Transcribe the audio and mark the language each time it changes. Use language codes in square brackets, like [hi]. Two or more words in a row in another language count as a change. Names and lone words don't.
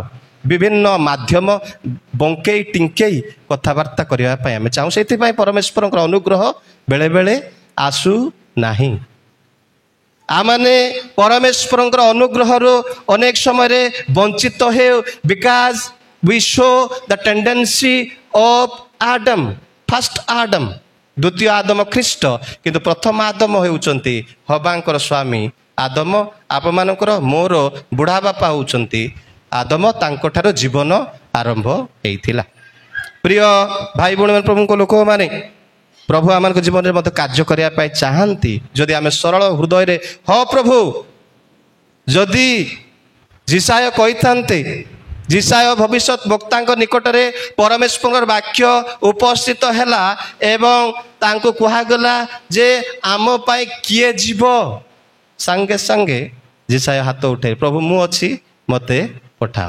[or] ବିଭିନ୍ନ ମାଧ୍ୟମ ବଙ୍କେଇ ଟିଙ୍କେଇ କଥାବାର୍ତ୍ତା କରିବା ପାଇଁ ଆମେ ଚାହୁଁ। ସେଥିପାଇଁ ପରମେଶ୍ୱରଙ୍କର ଅନୁଗ୍ରହ ବେଳେବେଳେ ଆସୁନାହିଁ। ଆମମାନେ ପରମେଶ୍ୱରଙ୍କର ଅନୁଗ୍ରହରୁ ଅନେକ ସମୟରେ ବଞ୍ଚିତ ହେଉ, ବିକଜ [en] we show the tendency of Adam, first Adam, [or] ଦ୍ୱିତୀୟ ଆଦମ ଖ୍ରୀଷ୍ଟ। କିନ୍ତୁ ପ୍ରଥମ ଆଦମ ହେଉଛନ୍ତି ହବାଙ୍କର ସ୍ୱାମୀ ଆଦମ। ଆପଣମାନଙ୍କର ମୋର ବୁଢ଼ା ବାପା ହେଉଛନ୍ତି ଆଦମ। ତାଙ୍କଠାରୁ ଜୀବନ ଆରମ୍ଭ ହେଇଥିଲା। ପ୍ରିୟ ଭାଇ ଭଉଣୀମାନେ, ପ୍ରଭୁଙ୍କ ଲୋକମାନେ, ପ୍ରଭୁ ଆମମାନଙ୍କ ଜୀବନରେ ମଧ୍ୟ କାର୍ଯ୍ୟ କରିବା ପାଇଁ ଚାହାନ୍ତି ଯଦି ଆମେ ସରଳ ହୃଦୟରେ, ହଁ ପ୍ରଭୁ, ଯଦି ଯିଶାୟ କହିଥାନ୍ତେ, ଯିଶାୟ ଭବିଷ୍ୟତ ବକ୍ତାଙ୍କ ନିକଟରେ ପରମେଶ୍ୱରଙ୍କର ବାକ୍ୟ ଉପସ୍ଥିତ ହେଲା ଏବଂ ତାଙ୍କୁ କୁହାଗଲା ଯେ ଆମ ପାଇଁ କିଏ ଯିବ, ସାଙ୍ଗେ ସାଙ୍ଗେ ଯିଶାୟ ହାତ ଉଠାଇ, ପ୍ରଭୁ ମୁଁ ଅଛି, ମୋତେ ପଠାଅ।